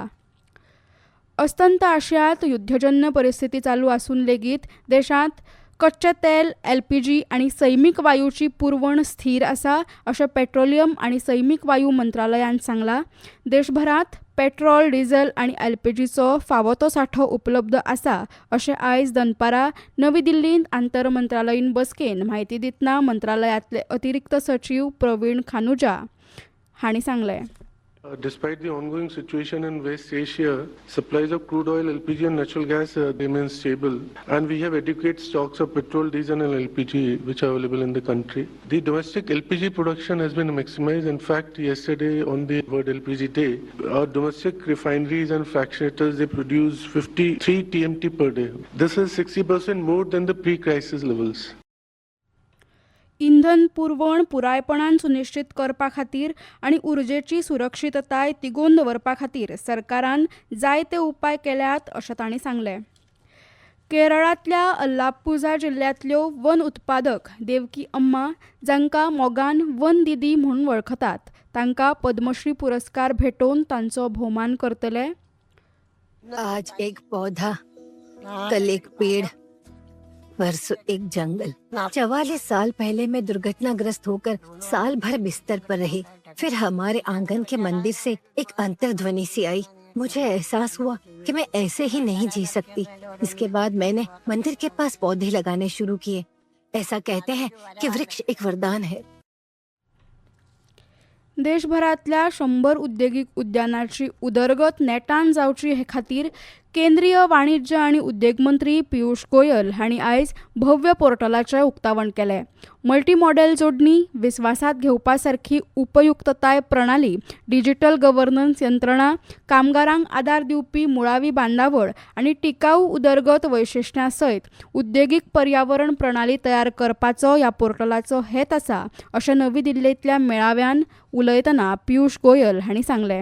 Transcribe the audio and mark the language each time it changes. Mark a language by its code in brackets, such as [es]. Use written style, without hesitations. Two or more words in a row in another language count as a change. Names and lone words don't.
[kok] अस्तंत आशियांत युद्धजन्य परिस्थिती चालू आसून लेगीत देशांत कच्चे तेल, LPG आनी सैमीक वायूची पुरवण स्थिर आसा अशें पेट्रोलियम आनी सैमीक वायू मंत्रालयान सांगलां। देशभरांत पेट्रोल, डिझेल आनी LPGचो फावो तो सांठो उपलब्ध आसा अशें आयज दनपारां नवी दिल्लींत आंतर मंत्रालयीन बसकेन म्हायती दितना मंत्रालयातले अतिरिक्त सचीव प्रवीण खानुजा हांणी सांगलें। [en] Despite the ongoing situation in West Asia, supplies of crude oil, LPG and natural gas remain stable, and we have adequate stocks of petrol, diesel and LPG which are available in the country. The domestic LPG production has been maximized. In fact, yesterday on the World LPG Day, our domestic refineries and fractionators, they produce 53 TMT per day. This is 60% more than the pre-crisis levels. [kok] इंधन पुरवण पुरायपणान सुनिश्चित करपा खातीर आनी उर्जेची सुरक्षीतताय तिगोवन दवरपा खातीर सरकारान जायते उपाय केल्यात अशें तांणी सांगलें। केरळांतल्या अल्लापुझा जिल्ल्यांतल्यो वन उत्पादक देवकी अम्मा, जांकां मोगान वन दिदी म्हणून वळखतात, तांकां पद्मश्री पुरस्कार भेटोवन तांचो भोवमान करतले। [hi] आज एक पौधा, कल एक पेड़, परसों एक जंगल। 44 साल पहले मैं दुर्घटनाग्रस्त होकर साल भर बिस्तर पर रही। फिर हमारे आंगन के मंदिर से एक अंतर्ध्वनि सी आई। मुझे एहसास हुआ कि मैं ऐसे ही नहीं जी सकती। इसके बाद मैंने मंदिर के पास पौधे लगाने शुरू किए। ऐसा कहते हैं कि वृक्ष एक वरदान है। [kok] देशभरातल्या 100 उद्देगीक उद्यानाची उदरगत नेटान जावची हे खातीर केंद्रीय वाणिज्य आनी उद्देग मंत्री पियुष गोयल हांणी आयज भव्य पोर्टलाचें उक्तावण केलें। [en] multi modal [kok] जोडणी, विस्वासात घेवपा सारखी उपयुक्तताय प्रणाली, [en] digital governance [kok] यंत्रणा, कामगारांक आदार दिवपी मुळावी बांदावळ आनी टिकाऊ उदरगत वैशिश्ट्यां सयत उद्देगीक पर्यावरण प्रणाली तयार करपाचो ह्या पोर्टलाचो हेत आसा अशें नवी दिल्लींतल्या मेळाव्यान उलयतना पियुष गोयल हांणी सांगलें।